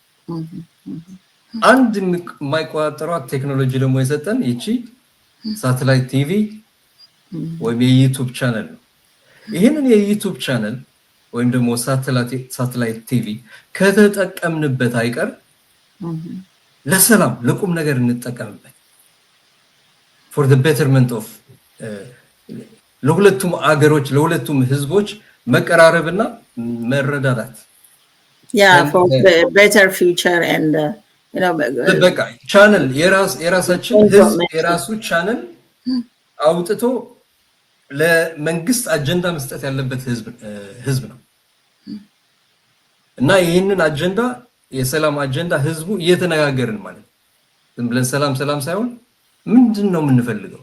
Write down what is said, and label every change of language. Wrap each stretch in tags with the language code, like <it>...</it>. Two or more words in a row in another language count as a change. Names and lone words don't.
<am>አንድ የማይቆጣጠሯት ቴክኖሎጂ ደግሞ የሰጠን ይቺ</am> <en>satellite TV</en> <am>ወይም የዩቲዩብ ቻነል ነው። ይህንን የዩቲዩብ ቻነል ወይም ደግሞ</am> <en>satellite TV</en> <am>ከተጠቀምንበት አይቀር ለሰላም ለቁም ነገር እንጠቀምበት።</am> <en>for the betterment of</en> <am>ለሁለቱም አገሮች ለሁለቱም ህዝቦች መቀራረብና መረዳዳት</am> <en>for the better future and</en> <am>በቃ ቻነል የራሳችን ህዝብ የራሱ ቻነል አውጥቶ ለመንግስት አጀንዳ መስጠት ያለበት ህዝብ ነው እና ይህንን አጀንዳ የሰላም አጀንዳ ህዝቡ እየተነጋገርን ማለት ዝም ብለን ሰላም ሳይሆን ምንድነው የምንፈልገው?</am>